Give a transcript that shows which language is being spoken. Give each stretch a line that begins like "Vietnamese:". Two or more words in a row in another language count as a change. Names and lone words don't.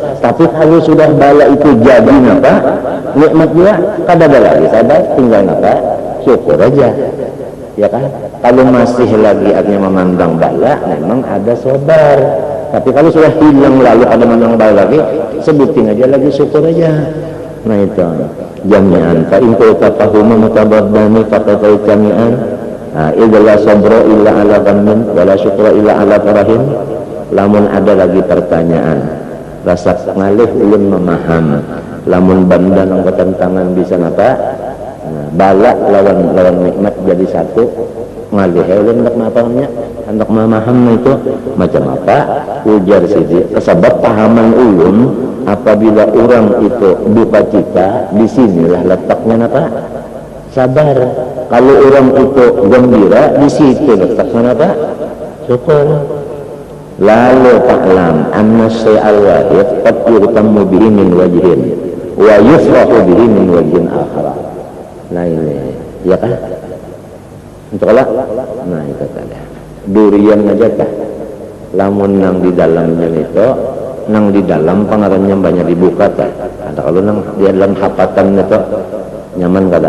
Banjar: Tapi kalau sudah bala itu jadi apa? Nikmat juga kada ada lagi sabar, tinggal apa? Syukur aja. ya kan? Kalau masih lagi artinya memandang bala, memang ada sabar. Tapi kalau sudah hilang lalu ada memandang bala lagi, sebutin aja lagi, syukur aja. Nah itu jami'an.
Arabic: فإن كنت فهما متبادنان فقد جمعا. إذ لا صبر إلا على غم ولا شكر إلا على فرح.
Banjar: Lamun ada lagi pertanyaan, rasa ngalih ulun memaham. Lamun banda nang ketentangan bisa napa? Bala lawan nikmat jadi satu. Ngalih ulun hendak mapahamnya, hendak memaham itu macam apa? Ujar sidi. Sebab pahaman ulun apabila orang itu duka cita, disinilah letaknya apa? Sabar. Kalau orang itu gembira, di situ letaknya apa? Syukur.
Arabic: Lalu تعلم أن الشيء الواحد قد يرتاع به من وجه ويفرح به من وجه آخر.
Banjar: Nah ini, ya kan? Untuk Allah, nah itu tadi. Durian aja kah? Lamun nang di dalamnya itu, nang di dalam pengarannya banyak dibuka tak? Ada kalau nang di dalam hapatan itu nyaman kada?